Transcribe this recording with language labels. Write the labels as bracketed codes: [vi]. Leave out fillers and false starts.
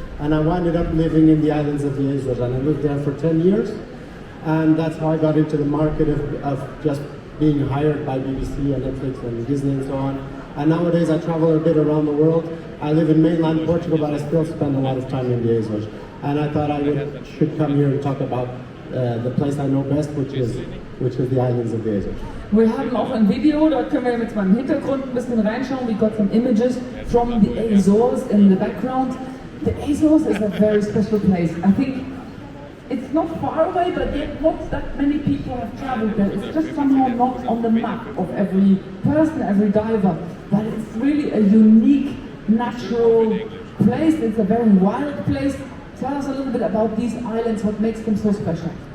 [en] And I wound up living in the islands of the Azores, and I lived there for 10 years, and that's how I got into the market of just being hired by BBC and Netflix and Disney and so on. And nowadays I travel a bit around the world. I live in mainland Portugal, but I still spend a lot of time in the Azores. And I thought I should come here and talk about the place I know best, which is the islands of the Azores. [de] Wir haben auch ein Video, dort können wir mit meinem Hintergrund ein bisschen reinschauen. [en] We got some images from the Azores in the background. The Azores is a very special place. I think it's not far away, but yet not that many people have traveled there. It's just somehow not on the map of every person, every diver. But it's really a unique, natural place. It's a very wild place. Tell us a little bit about these islands, what makes them so special.